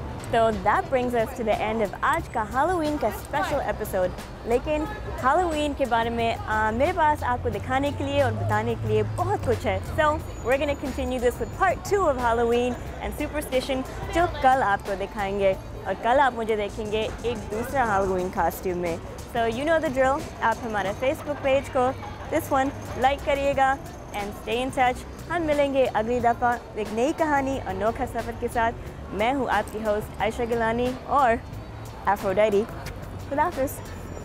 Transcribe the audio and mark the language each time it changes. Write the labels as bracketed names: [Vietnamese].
[English] So that brings us to the end of [Hindi] आज का [English] Halloween का special episode. [Hindi] लेकिन Halloween के बारे में मेरे पास आपको दिखाने के लिए और बताने के लिए बहुत कुछ है. [English] So we're going to continue this with part 2 of Halloween and Superstition, [Hindi] जो कल आपको दिखाएंगे. और कल आप मुझे देखेंगे एक दूसरा Halloween costume में. [English] So you know the drill. [Hindi] आप हमारा [English] Facebook page को this one like करिएगा and stay in touch. [Hindi] हम मिलेंगे अगली दफ़ा एक नई कहानी और अनोखा सफ़र के साथ. मैं हूँ आपकी होस्ट आयशा गिलानी और एफ्रोडाइटी. खुदा हाफ़िज़.